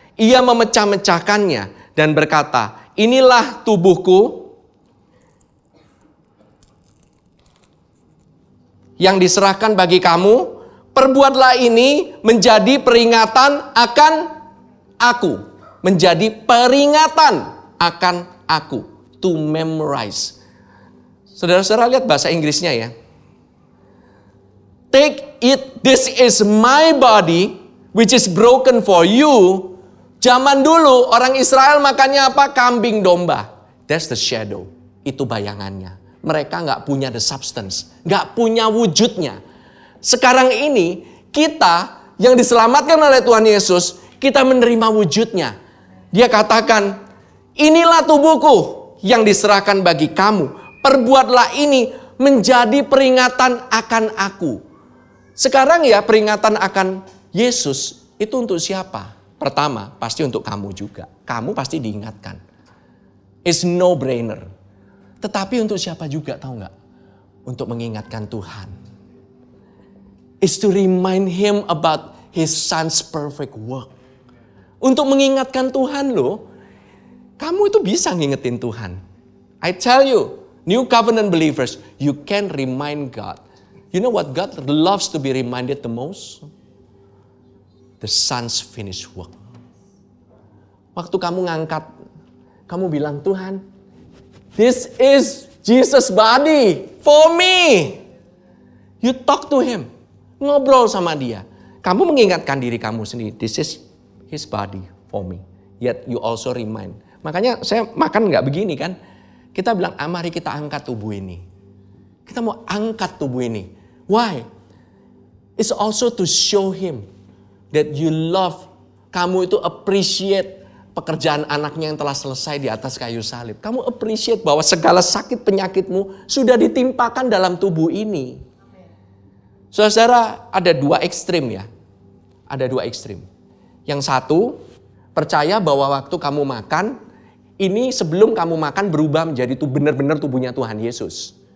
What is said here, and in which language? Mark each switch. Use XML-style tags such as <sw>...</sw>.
<id>Ia memecah-mecahkannya dan berkata, inilah tubuhku yang diserahkan bagi kamu. Perbuatlah ini menjadi peringatan akan aku. Menjadi peringatan akan aku.</id> <en>To memorize.</en> <id>Saudara-saudara lihat bahasa Inggrisnya ya.</id> <en>Take it, this is my body, which is broken for you.</en> <id>Zaman dulu orang Israel makannya apa? Kambing domba.</id> <en>That's the shadow.</en> <id>Itu bayangannya. Mereka gak punya</id> <en>the substance.</en> <id>Gak punya wujudnya. Sekarang ini kita yang diselamatkan oleh Tuhan Yesus, kita menerima wujudnya. Dia katakan, inilah tubuhku yang diserahkan bagi kamu. Perbuatlah ini menjadi peringatan akan aku. Sekarang ya, peringatan akan Yesus itu untuk siapa? Pertama, pasti untuk kamu juga. Kamu pasti diingatkan.</id> <en>It's no brainer.</en> <id>Tetapi untuk siapa juga, tahu nggak? Untuk mengingatkan Tuhan.</id> <en>It's to remind him about his son's perfect work.</en> <id>Untuk mengingatkan Tuhan loh. Kamu itu bisa ngingetin Tuhan.</id> <en>I tell you, new covenant believers, you can remind God. You know what God loves to be reminded the most? The son's finished work.</en> <id>Waktu kamu ngangkat, kamu bilang, Tuhan,</id> <en>this is Jesus' body for me. You talk to him.</en> <id>Ngobrol sama dia. Kamu mengingatkan diri kamu sendiri.</id> <en>This is his body for me. Yet you also remind.</en> <id>Makanya saya makan nggak begini kan. Kita bilang, mari kita angkat tubuh ini. Kita mau angkat tubuh ini.</id> <en>Why? It's also to show him that you love.</en> <id>Kamu itu appreciate pekerjaan anaknya yang telah selesai di atas kayu salib. Kamu appreciate bahwa segala sakit penyakitmu sudah ditimpakan dalam tubuh ini. Saudara, ada dua ekstrim ya. Ada dua ekstrim. Yang satu, percaya bahwa waktu kamu makan, ini sebelum kamu makan berubah menjadi benar-benar tubuhnya Tuhan Yesus.</id>